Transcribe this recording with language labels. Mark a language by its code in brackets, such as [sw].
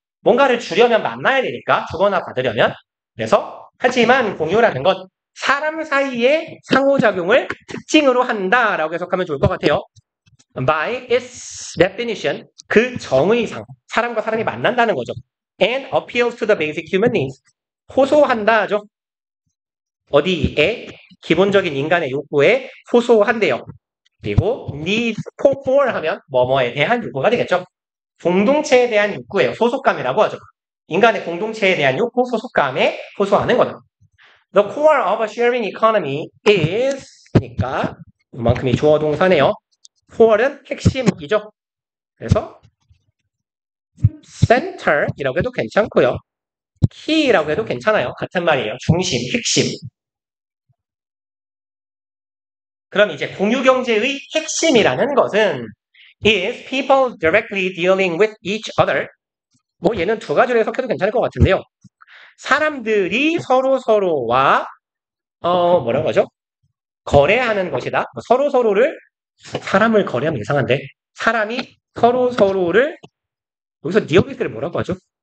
[ko] 뭔가를 주려면 만나야 되니까, 주거나 받으려면. 그래서 하지만 공유라는 건 사람 사이의 상호작용을 특징으로 한다라고 해석하면 좋을 것 같아요. [en] By its definition, [ko] 그 정의상 사람과 사람이 만난다는 거죠. [en] And appeals to the basic human needs. [ko] 호소한다죠. 어디에? 기본적인 인간의 욕구에 호소한대요. 그리고 need for 하면 뭐뭐에 대한 욕구가 되겠죠. 공동체에 대한 욕구예요. 소속감이라고 하죠. 인간의 공동체에 대한 욕구, 소속감에 호소하는 거다. [en] The core of a sharing economy is [ko] 그러니까 이만큼이 주어 동사네요. core은 핵심이죠. 그래서 center이라고 해도 괜찮고요. key라고 해도 괜찮아요. 같은 말이에요. 중심, 핵심. 그럼 이제 공유경제의 핵심이라는 것은 [en] is people directly dealing with each other. [ko] 얘는 두 가지로 해석해도 괜찮을 것 같은데요. 사람들이 서로서로와 뭐라고 하죠? 거래하는 것이다. 서로서로를 사람을 거래하면 이상한데 사람이 서로서로를 여기서 deal with를 뭐라고 하죠?